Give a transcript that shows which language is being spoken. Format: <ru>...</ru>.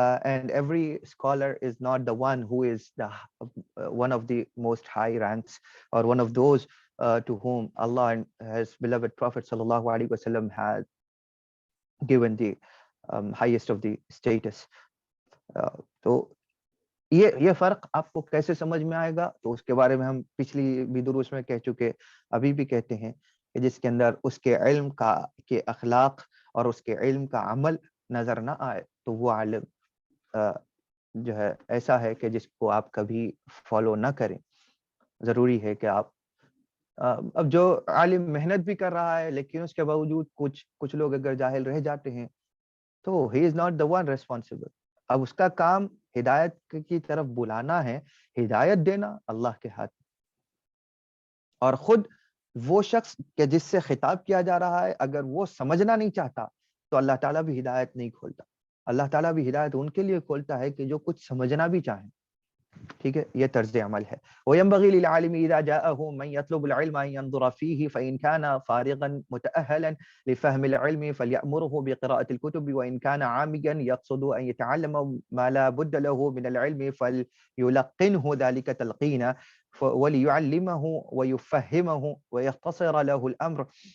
<en>And every scholar is not the one who is the one of the most high ranks or one of those to whom Allah and His beloved Prophet sallallahu alaihi wasallam has given the highest of the status.</en> <ur>تو یہ فرق آپ کو کیسے سمجھ میں آئے گا, تو اس کے بارے میں ہم پچھلی بھی دروس میں کہہ چکے, ابھی بھی کہتے ہیں کہ جس کے اندر اس کے علم کے اخلاق اور اس کے علم کا عمل نظر نہ آئے تو وہ عالم جو ہے ایسا ہے کہ جس کو آپ کبھی فالو نہ کریں. ضروری ہے کہ آپ اب جو عالم محنت بھی کر رہا ہے لیکن اس کے باوجود کچھ لوگ اگر جاہل رہ جاتے ہیں تو</ur> <en>he is not the one responsible.</en> <ur>اب اس کا کام ہدایت کی طرف بلانا ہے, ہدایت دینا اللہ کے ہاتھ. اور خود وہ شخص کہ جس سے خطاب کیا جا رہا ہے اگر وہ سمجھنا نہیں چاہتا تو اللہ تعالیٰ بھی ہدایت نہیں کھولتا. اللہ تعالیٰ بھی ہدایت ان کے لیے کھولتا ہے کہ جو کچھ سمجھنا بھی چاہیں. ٹھیک ہے, یہ طرز عمل ہے.</ur> <ar>وَيَنبَغِي لِلْعَالِمِ إِذَا جَاءَهُ مَنْ يَطْلُبُ الْعِلْمَ أَنْ يَنْظُرَ فِيهِ فَإِنْ كَانَ فَارِغًا مُتَأَهَّلًا لِفَهْمِ الْعِلْمِ فَلْيَأْمُرْهُ بِقِرَاءَةِ الْكُتُبِ وَإِنْ كَانَ عَامِيًا يَقْصُدُ أَنْ يَتَعَلَّمَ مَا لَا بُدَّ لَهُ مِنَ الْعِلْمِ فَلْيُلَقِّنْهُ ذَلِكَ تَلْقِينًا وَلْيُعَلِّمَهُ وَيُفَهِّمَهُ وَيَخْتَصِرَ لَهُ الْأَمْرَ</ar>